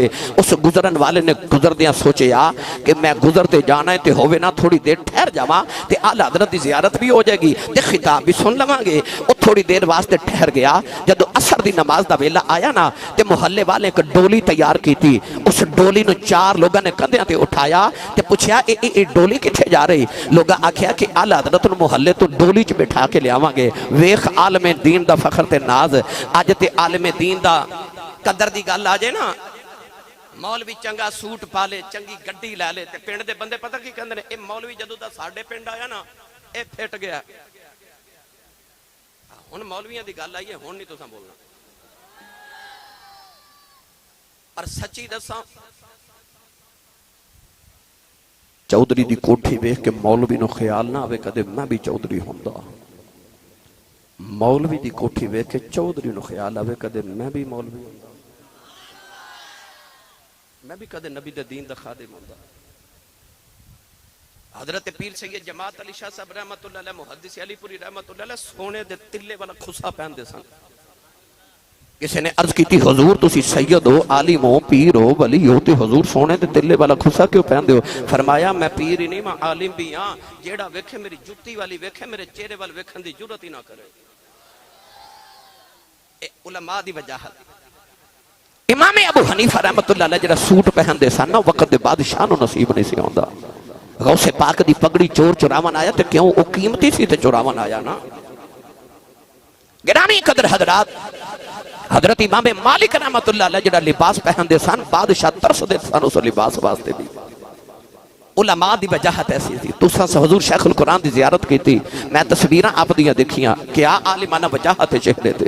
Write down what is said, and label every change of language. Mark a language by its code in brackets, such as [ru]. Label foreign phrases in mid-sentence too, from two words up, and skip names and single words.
[pa] اس گزرن والے نے گزردیاں سوچیا کہ میں گزرتے جانا ہے تے ہووے نہ تھوڑی دیر ٹھہر جاواں تے اعلی حضرت دی زیارت بھی ہو جائے گی تے خطاب بھی سن لواں گے۔ او تھوڑی دیر واسطے ٹھہر گیا، جدو عصر دی نماز دا ویلا آیا نا تے [ur] محلے والے ایک ڈولی تیار کی تھی، [pa] اس ڈولی نو 4 لوگاں نے کندھیاں تے اٹھایا تے پوچھیا اے ڈولی کتھے جا رہی؟ لوگاں آکھیا کہ اعلی حضرت محلے تو ڈولی چ بٹھا کے لے آواں گے۔ ویکھ عالم دین دا فخر تے ناز، اج تے عالم دین دا قدر دی گل آ جائے نا، مولوی چنگا سوٹ پا لے، چنگی گڈی لے لے تے پنڈ دے بندے پتہ کی کہندے نے، اے مولوی جدوں دا ساڈے پنڈ آیا نا اے پھٹ گیا۔ ہن مولویاں دی گل آئی ہے، ہن نہیں تساں بولنا۔ اور سچی دساں چودھری دی کوٹھی ویکھ کے مولوی نو خیال نہ آوے کدے میں بھی چودھری ہوندا، مولوی دی کوٹھی ویکھ کے چودھری نو خیال آوے کدے میں بھی مولوی ہوندا، میں بھی کدے نبی دے دین دا خادم ہوندا۔ حضرت پیر سید جماعت علی شاہ صاحب رحمت اللہ علیہ محدث علی پوری رحمت اللہ علیہ سونے دے تلے والا خصا پہن دے سن۔ [ur] کسی نے عرض کی تھی [pa] حضور تسی سید ہو، عالم ہو، پیر ہو، ولی ہو تے حضور سونے دے تلے والا خصا کیوں پہن دے ہو؟ فرمایا میں پیر ہی نہیں میں عالم بھی ہاں، جیڑا ویکھے میری جُتی والی ویکھے میرے چہرے وال ویکھن دی جرات ہی نہ کرے۔ اے علماء دی وجاہت۔ امام ابو حنیفہ رحمت اللہ علیہ جڑا سوٹ پہن دے سن نا وقت دے بادشاہ نو نصیب نہیں سی ہوندا۔ غوث پاک دی پگڑی چور چراون آیا تے کیوں او قیمتی سی تے چراون آیا نا۔ گرامی قدر حضرات، حضرت امام مالک رحمت اللہ علیہ جڑا لباس پہن دے سن بادشاہ ترس دے سن اس لباس واسطے بھی۔ علماء دی وجاہت ایسی تھی۔ تساں حضور شیخ القرآن دی زیارت کی تھی، میں تصویراں آپ دیاں دیکھیاں، [ur] کیا عالمانہ وجاہت چہرے تھے۔